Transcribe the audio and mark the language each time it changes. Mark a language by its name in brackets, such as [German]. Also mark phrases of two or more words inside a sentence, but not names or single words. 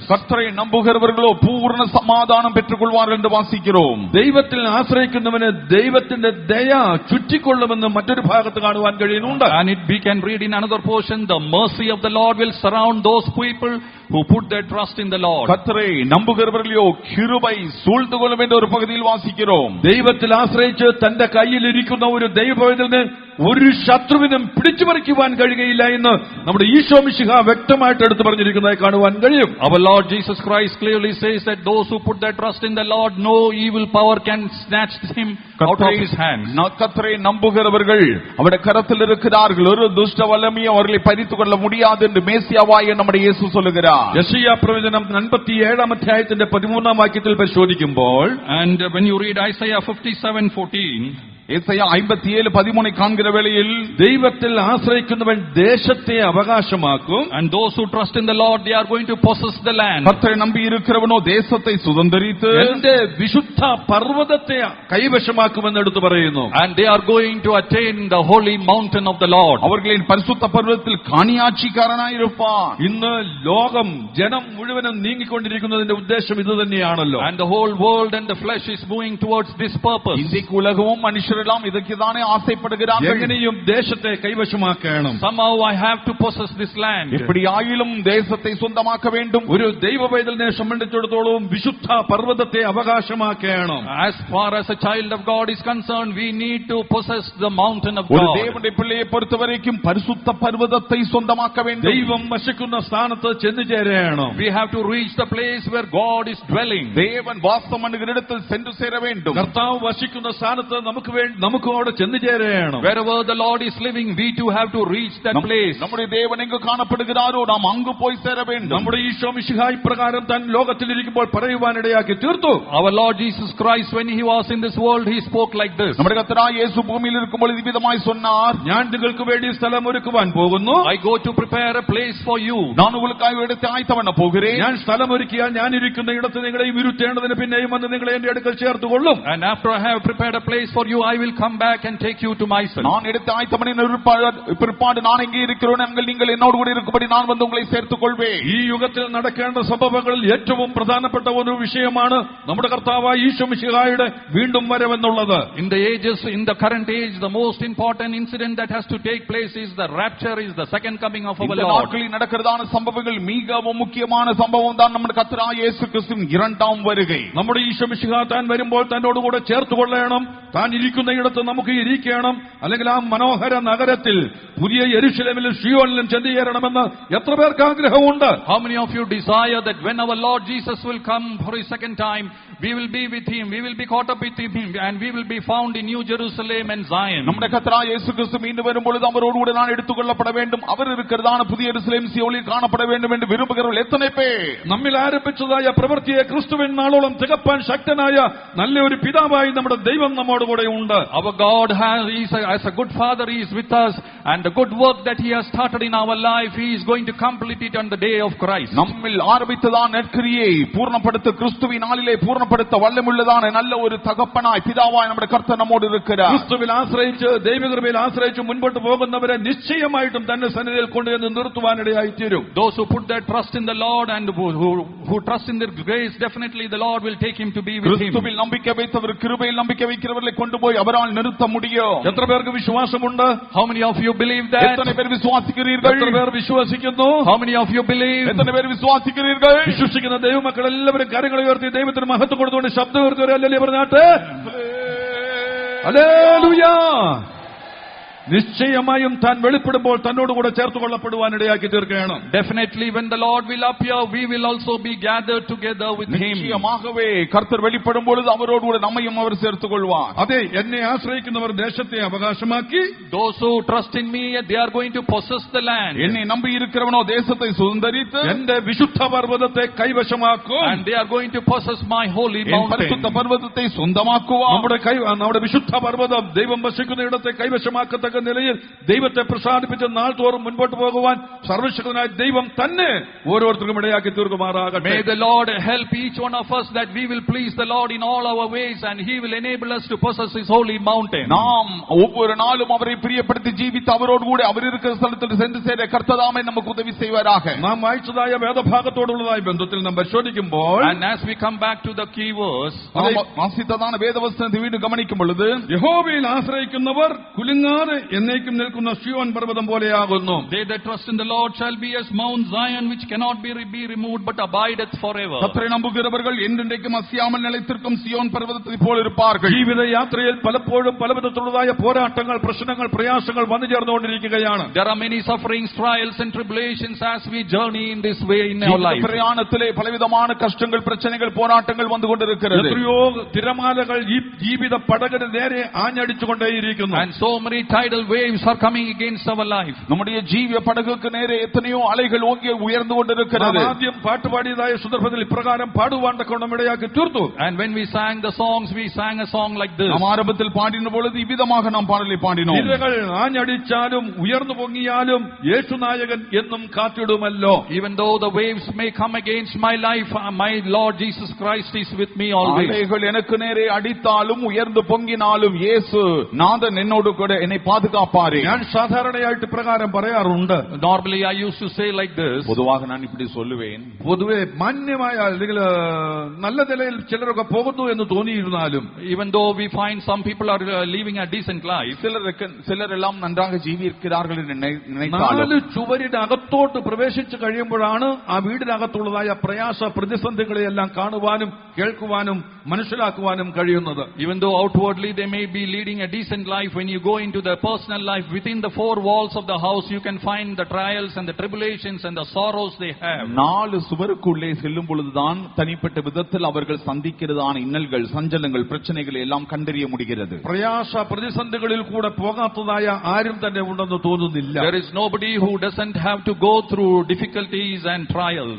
[Tamil] கர்த்தரை நம்புகிறவர்களோ பூர்ண சமாதானம் பெற்றுக்கொள்வார்கள் என்று வாசிக்கிறோம். [Malayalam] ദൈവത്തിൽ ആശ്രയിക്കുന്നവന് ദൈവത്തിന്റെ ദയ ചുറ്റിക്കൊള്ളുമെന്ന് മറ്റൊരു ഭാഗത്ത് കാണുവാൻ കഴിയുന്നുണ്ട്. [English] And we can read in another portion, the mercy of the Lord will surround those people who put their trust in the Lord. [Tamil] கர்த்தரை நம்புகிறவர்களோ கிருபை சூழ்ந்து கொள்ளும் என்ற ஒரு பகுதியில் வாசிக்கிறோம். [Malayalam] ദൈവത്തിൽ ആശ്രയിച്ച് തന്റെ കയ്യിൽ ഇരിക്കുന്ന ഒരു ദൈവപൈതലിന് ഒരു ശത്രുവിനും പിടിച്ചുപറിക്കുവാൻ കഴിയുകയില്ല എന്ന് നമ്മുടെ ഈശോ മിശിഹ വ്യക്തമായിട്ട് എടുത്തു പറഞ്ഞിരിക്കുന്നതായി കാണുവാൻ കഴിയും. [English] Our Lord Jesus Christ clearly says that those who put their trust in the Lord, no evil power can snatch him out of his hands. [Tamil] கர்த்தரை நம்புகிறவர்கள் அவருடைய கரத்தில் இருக்கிறார்கள், ஒரு துஷ்ட வல்லமையும் அவர்களை பறித்துக் கொள்ள முடியாது என்று மேசியாவாய நம்முடைய இயேசு சொல்லுகிறார். [Malayalam] യെശയ്യാ പ്രവചനം 57-ാം അധ്യായത്തിന്റെ 13-ാം വാക്യത്തിൽ പരിശോധിക്കുമ്പോൾ, [English] And when you read Isaiah 57:14, [Tamil] ஏசாயா 57:13 காண்கிற வேளையில், [Malayalam] ദൈവത്തിൽ ആശ്രയിക്കുന്നവൻ ദേശത്തെ അവകാശമാക്കും. [English] and those who trust in the Lord, they are going to possess the land. [Tamil] கர்த்தரை நம்பி இருக்கிறவனோ தேசத்தை சுதந்தரித்து [Malayalam] എന്റെ വിശുദ്ധ പർവ്വതത്തെ കൈവശമാക്കുമെന്ന് എടുത്തു പറയുന്നു. [English] And they are going to attain the holy mountain of the Lord. [Tamil] அவர்களின் பரிசுத்த பர்வதத்தில் காணியாட்சிக்காரனாயிருப்பான். [Malayalam] ഇന്ന് ലോകം ജനം മുഴുവനും നീങ്ങിക്കൊണ്ടിരിക്കുന്നതിന്റെ ഉദ്ദേശം ഇത് തന്നെയാണല്ലോ. [English] And the whole world and the flesh is moving towards this purpose. [Tamil] இன்றைக்கு உலகமும் மனுஷரெல்லாம் இதற்குதானே ஆசைப்படுகிறார்கள். [Malayalam] എങ്ങനെയും ദേശത്തെ കൈവശമാക്കണം. [English] Somehow I have to possess this land. [Tamil] எப்படி ஆயிலும் தேசத்தை சொந்தமாக்க வேண்டும். [Malayalam] ഒരു ദൈവ പൈതലിനെ സംബന്ധിച്ചിടത്തോളം വിശുദ്ധ പർവ്വതത്തെ അവകാശമാക്കണം. [English] As far as a child of God is concerned, we need to possess the mountain of [Tamil] ஒரு [English] God. [Tamil] தேவனுடைய பிள்ளையை பொறுத்தவரைக்கும் பரிசுத்த பர்வதத்தை சொந்தமாக்க வேண்டும். [Malayalam] ദൈവം വസിക്കുന്ന സ്ഥാനത്ത് ചെന്നു ചേരണം. [English] We have to reach the place where God is dwelling. [Tamil] தேவன் வாசம் பண்ணுகிற இடத்தில் சென்று சேர வேண்டும். [Malayalam] കർത്താവ് വസിക്കുന്ന സ്ഥാനത്ത് നമുക്ക് വേണ്ടി നമുക്ക് അവിടെ ചെന്നു ചേരണം. [English] Wherever the Lord is living, we too have to reach that place. [Tamil] நம்முடைய தேவன் எங்கு காணப்படுகிறாரோ நாம் அங்கு போய் சேர வேண்டும். [Malayalam] നമ്മുടെ ഈശോ മിശിഹായി പ്രകാരം താൻ ലോകത്തിലിരിക്കുമ്പോൾ പറയുവാനിടയാക്കി തീർത്തു. [English] Our Lord Jesus Christ, when he was in this world, he spoke like this. [Malayalam] നമ്മുടെ കർത്താവായ യേശു ഭൂമിയിൽ ഇരിക്കുമ്പോൾ [Tamil] ഇவ்விதமாய் சொன்னார், [Malayalam] ഞാൻ നിങ്ങൾക്ക് വേണ്ടി സ്ഥലം ഒരുക്കുവാൻ പോകുന്നു. [English] I go to prepare a place for you. [Tamil] நான் உங்களுக்காக ஒரு இடத்தை ஆயத்தம் பண்ண போகிறேன். [Malayalam] ഞാൻ സ്ഥലം ഒരുക്കിയാൽ ഞാൻ ഇരിക്കുന്ന ഇടത്ത് നിങ്ങളെയും ഇരുത്തേണ്ടതിന് പിന്നെയും വന്ന് നിങ്ങളെ എന്റെ അടുക്കൽ ചേർത്തുകൊള്ളും. [English] And after I have prepared a place for you, I will come back and take you to myself. [Tamil] நான் இடத்தை ஆயத்தம் பண்ணின பிற்பாடு நான் எங்கே இருக்கிறேன் அங்கே நீங்கள் என்னோடு கூட இருக்கும்படி நான் வந்து உங்களை சேர்த்துக் கொள்வேன். [Malayalam] ഈ യുഗത്തിൽ നടക്കേണ്ട സംഭവങ്ങളിൽ ഏറ്റവും പ്രധാനപ്പെട്ട ഒരു വിഷയമാണ് നമ്മുടെ കർത്താവായ ഈശോ മിശിഹായുടെ വീണ്ടും വരവെന്നുള്ളത്. [English] In the ages, in the current age, the most important incident that has to take place is the rapture, is the second coming of our [Tamil] இந்த [English] Lord. [Tamil] நாட்களில் நடக்கிறதான சம்பவங்கள் மிகவும் முக்கியமான சம்பவம் தான் [Malayalam] നമ്മുടെ കർത്താവായ യേശു ക്രിസ്തുവിന്റെ [Tamil] இரண்டாம் வருகை. [Malayalam] നമ്മുടെ ഈശോ മിശിഹാ താൻ വരുമ്പോൾ തന്നോടുകൂടെ ചേർത്തുകൊള്ളണം. താൻ ഇരിക്കുന്ന ഇടത്ത് നമുക്ക് ഇരിക്കണം. അല്ലെങ്കിൽ ആ മനോഹര നഗരത്തിൽ പുതിയ യെരുശലേമിലും സിയോനിലും ചെന്നു ചേരണമെന്ന് എത്ര പേർക്ക് ആഗ്രഹമുണ്ട്? [English] How many of you desire that when our Lord Jesus will come for his second time, we will be with him, we will be caught up with him, and we will be found in New Jerusalem and Zion. [Malayalam] നമ്മുടെ കർത്താവായ യേശു ക്രിസ്തു വീണ്ടും വരുമ്പോൾ അവരോടുകൂടെ [Tamil] நான் எடுத்துக்கொள்ளப்பட வேண்டும், அவர் இருக்கிறதான புதிய எருசலேம் சியோனில் காணப்பட வேண்டும் என்று விரும்புகிறவர்கள் எத்தனை பேர்? [Malayalam] നമ്മിൽ ആരംഭിച്ചതായ പ്രവൃത്തിയെ ക്രിസ്തുവിൻ നാളോളം തികപ്പാൻ ശക്തനായ നല്ലൊരു പിതാവായി നമ്മുടെ ദൈവം നമ്മോടുകൂടെ ഉണ്ട്. [English] Our God as a good father, he is with us, and the good work that he has started in our life, he is going to complete it on the day of Christ. [Tamil] நம்மில் ஆரம்பித்ததான நற்கிரியை பூர்ணப்படுத்த கிறிஸ்துவின் நாளிலே பூர்ணப்படுத்த வல்லமுள்ளதான நல்ல ஒரு தகப்பனாய் பிதாவாய் നമ്മുടെ கர்த்தர் നമ്മോട് இருக்கிறார். [Malayalam] ക്രിസ്തുവിൽ ആശ്രയിച്ച് ദൈവകൃപയിൽ ആശ്രയിച്ച് മുൻപോട്ട് പോകുന്നവരെ നിശ്ചയമായിട്ടും തന്റെ സന്നിധിയിൽ കൊണ്ടുവന്ന് നിർത്തുവാനിടയായി തീരും. [English] Those who put their trust in the Lord and who trust in their grace, definitely the Lord will take him to be with him. [Tamil] கிறிஸ்துவில் நம்பிக்கை வைத்தவர் கிருபையில் நம்பிக்கை வைக்கிறவர்களை கொண்டு போய் அவரால் நிறுத்த முடியும். [Malayalam] എത്ര പേർക്ക് വിശ്വാസമുണ്ട്? [English] How many of you believe that? [Tamil] எத்தனை பேர் விசுவாசிக்கிறீர்கள்? [Malayalam] എത്ര പേർ വിശ്വസിക്കുന്നു? [English] How many of you believe? [Tamil] எத்தனை பேர் விசுவாசிக்கிறீர்கள்? [Malayalam] വിശ്വസിക്കുന്ന ദൈവമക്കൾ എല്ലാവരും കരങ്ങൾ ഉയർത്തി ദൈവത്തിന് മഹത്വം കൊടുത്തുകൊണ്ട് ശബ്ദം ഉയർത്തി ഒരു ഹല്ലേലൂയ പറഞ്ഞാട്ടെ. ഹല്ലേലൂയ. നിശ്ചയമായും താൻ വെളിപ്പെടുമ്പോൾ തന്നോടുകൂടെ ചേർത്തുകൊള്ളപ്പെടുവാനിടയാക്കി തീർക്കുകയാണ്. [English] Definitely when the Lord will appear, we will also be gathered together with him. [Tamil] நிச்சயமாகவே கர்த்தர் வெளிப்படும் பொழுது அவரோடு கூட நம்மையும் அவர் சேர்த்துக் கொள்வார். [Malayalam] അതെ, എന്നെ ആശ്രയിക്കുന്നവർ ദേശത്തെ അവകാശമാക്കി. [English] Those who trust in me, they are going to possess the land. [Tamil] என்னை நம்பி இருக்கிறவனோ தேசத்தை சுதந்தரித்து [Malayalam] എന്റെ വിശുദ്ധ പർവ്വതത്തെ കൈവശമാക്കും. [English] And they are going to possess my holy mountain. [Tamil] பரிசுத்த பர்வதத்தை சொந்தமாக்குவார். [Malayalam] നമ്മുടെ വിശുദ്ധ പർവ്വതം ദൈവം വസിക്കുന്ന ഇടത്തെ കൈവശമാക്കത്തക്ക നിലയിൽ ദൈവത്തെ പ്രസാദിപ്പിച്ച് നാൾ തോറും മുൻപോട്ട് പോകുവാൻ സർവശക്തനായ ദൈവം തന്നെ ഓരോരുത്തർക്കും ഇടയാക്കി തീർക്കുമാറാകട്ടെ. [English] May the Lord help each one of us that we will please the Lord in all our ways, and he will enable us to possess his holy mountain. [Tamil] நாம் ஒவ்வொரு நாளும் அவரை பிரியப்படுத்தி ஜீவித்து அவரோடு கூட அவர் இருக்கிற ஸ்தலத்தில் சென்று சேர கர்த்ததாமே நமக்கு உதவி செய்வாராக. [Malayalam] നാം വായിച്ചതായ വേദഭാഗത്തോടുള്ളതായ ബന്ധത്തിൽ നാം പരിശോധിക്കുമ്പോൾ, [English] and as we come back to the key verse, [Tamil] வாசித்ததான வேதவஸ்துதையை வீண்டும் கவனிக்கும் பொழுது, [Malayalam] യഹോവയിൽ ആശ്രയിക്കുന്നവർ കുലുങ്ങാതെ എന്നേക്കും നിൽക്കുന്ന സിയോൻ പർവ്വതം പോലെയാകുന്നു. [English] They that trust in the Lord shall be as Mount Zion, which cannot be removed but abideth forever. [Tamil] கர்த்தரை நம்புகிறவர்கள் என்றென்றைக்கும் அசையாமல் நிலைத்திருக்கும் சியோன் பர்வதத்தை போல இருப்பார்கள். [Malayalam] ജീവിത യാത്രയിൽ പലപ്പോഴും പലവിധത്തിലുള്ളതായ പോരാട്ടങ്ങൾ, പ്രശ്നങ്ങൾ, പ്രയാസങ്ങൾ വന്നു ചേർന്നുകൊണ്ടിരിക്കുകയാണ്. [English] There are many sufferings, trials and tribulations as we journey in this way in our life. [Tamil] பிரயாணத்திலே பலவிதமான கஷ்டங்கள், பிரச்சனைகள், போராட்டங்கள் வந்து கொண்டிருக்கிறது. [Malayalam] എത്രയോ തിരമാലകൾ ഈ ജീവിത പടകിന് നേരെ ആഞ്ഞടിച്ചുകൊണ്ടേയിരിക്കുന്നു. [English] And so many tidal waves are coming against our life. [Tamil] நம்முடைய ஜீவிய படகுக்கு நேரே எத்தனையோ அலைகள் ஓங்கி உயர்ந்து கொண்டிருக்கிறது. [Malayalam] ആദ്യം പാട്ടുപാടിയതായ സന്ദർഭത്തിൽ ഇപ്രകാരം പാടുവാൻ തക്കവണ്ണം ഇടയാക്കി തീർത്തു. [English] And when we sang the songs, we sang a song like this. [Tamil] நாம் ஆரம்பத்தில் பாடின பொழுது இவ்விதமாக நாம் பாடலை பாடினோம். [Malayalam] തിരകൾ ആഞ്ഞടിച്ചാലും ഉയർന്നു പൊങ്ങിയാലും യേശുനായകൻ എന്നും കാത്തിടുമല്ലോ. [English] Even though the waves may come against my life, my Lord Jesus Christ is with me always. [Tamil] அலைகள் எனக்கு நேரே அடித்தாலும் உயர்ந்து பொங்கினாலும் இயேசு நாதன் என்னோடு கூட என்னை பாதுகாப்பாரே. [Malayalam] ഞാൻ സാധാരണയായിട്ട് പ്രകാരം പറയാറുണ്ട്. [English] Normally I used to say like this. [Tamil] பொதுவாக நான் இப்படி சொல்லுவேன். [Malayalam] പൊതുവെ മാന്യമായ അല്ലെങ്കിൽ നല്ല നിലയിൽ ചിലരൊക്കെ പോകുന്നു എന്ന് തോന്നിയിരുന്നാലും, [English] even though we find some people are living a decent life, [Tamil] சிலரெல்லாம் நன்றாக ஜீவிக்கிறார்கள் என்று நினைத்தாலும், [Malayalam] 4 ചുവരിന്റെ അകത്തോട്ട് പ്രവേശിച്ചു കഴിയുമ്പോഴാണ് ആ വീടിനകത്തുള്ളതായ പ്രയാസ പ്രതിസന്ധികളെയെല്ലാം കാണുവാനും കേൾക്കുവാനും മനസ്സിലാക്കുവാനും കഴിയുന്നത്. [English] even though outwardly they may be leading a decent life, when you go into the personal life, within the four walls of the house, you can find the trials and the tribulations and the sorrows they have. [Tamil] 4 சுவருக்குள்ளே செல்லும் பொழுதுதான் தனிப்பட்ட விதத்தில் அவர்கள் சந்திக்கிறதான இன்னல்கள், சஞ்சலங்கள், பிரச்சனைகளை எல்லாம் கண்டறிய முடிகிறது. [Malayalam] പ്രയാസ പ്രതിസന്ധികളിൽ കൂടെ പോകാത്തതായ ആരും തന്നെ ഉണ്ടെന്ന് തോന്നുന്നില്ല. [English] There is nobody who doesn't have to go through difficulties and trials.